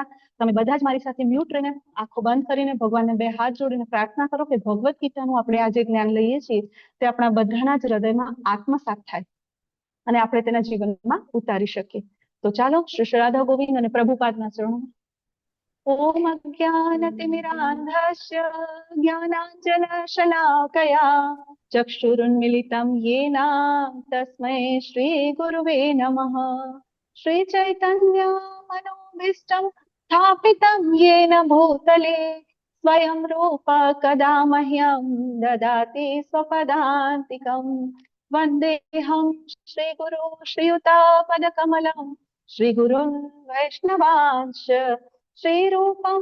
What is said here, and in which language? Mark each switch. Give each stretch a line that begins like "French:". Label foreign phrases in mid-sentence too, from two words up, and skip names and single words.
Gujarati: તમે બધા જ મારી સાથે મ્યુટ રહીને, આંખો બંધ કરીને ભગવાનને બે હાથ જોડીને પ્રાર્થના કરો કે ભગવદ્ ગીતાનું આપણે આજે જ્ઞાન લઈએ છીએ તે આપણા બધાના જ હૃદયમાં આત્મસાત થાય અને આપણે તેના જીવનમાં ઉતારી શકીએ. તો ચાલો શ્રી શ્રી રાધા ગોવિંદ અને પ્રભુપાદના ચરણોમાં.
Sanskrit: ओम अज्ञानतिमिरान्धस्य ज्ञानांजनशलाकया चक्षुरुन्मिलितं येन तस्मै श्रीगुरुवे नमः। श्रीचैतन्य मनोभीष्टं स्थापितं येन भूतले स्वयं रूप कदा मह्यं ददाति स्वपदान्तिकं। वन्देऽहं श्रीगुरु श्रीयुतापदकमलं श्रीगुरुं वैष्णवांश्च श्रीरूपं